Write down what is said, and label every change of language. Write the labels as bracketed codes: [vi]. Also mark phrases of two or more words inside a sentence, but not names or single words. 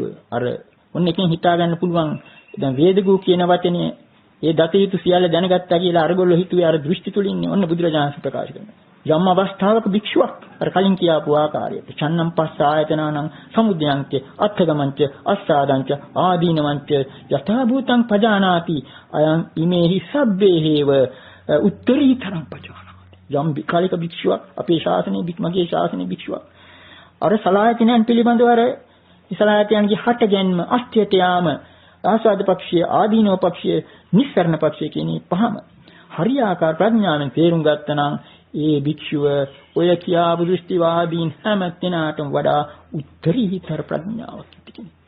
[si] අර ඔන්න එකෙන් හිතා ගන්න පුළුවන් දැන් වේදගු කියන වචනේ ඒ දතයුතු සියල්ල දැනගත්තා කියලා අරගොල්ලෝ හිතුවේ අර දෘෂ්ටි තුලින් ඔන්න බුදුරජාණන් ප්‍රකාශ කරනවා. යම් අවස්ථාවක භික්ෂුවක් අර කලින් කියාපු ආකාරයට [pi] චන්නම් පස්ස ආයතනානං සමුද්‍යංච අත්ථගමංච අස්සාදංච ආදීනවංච යථා භූතං පජානාති අයං ඉමේහි සබ්බේහේව උත්තරීතරං පජානාති. [si] යම් කාලික භික්ෂුවක් අපේ ශාසනයේ මගේ ශාසනයේ භික්ෂුවක් අර සලායතනයන් පිළිබඳව අර සලායතනයන්ගේ හටගැන්ම අස්ත්‍යයට යාම ආස්වාද පක්ෂය ආදීනව පක්ෂය නිස්සරණ පක්ෂය කියන පහම හරියාකාර ප්‍රඥාවෙන් තේරුම් ගත්තනම් ඒ භික්ෂුව ඔය කියාපු දෘෂ්ටිවාදීන් හැම කෙනාටම වඩා උත්තරීතර ප්‍රඥාවක් ඇති කෙනෙක්.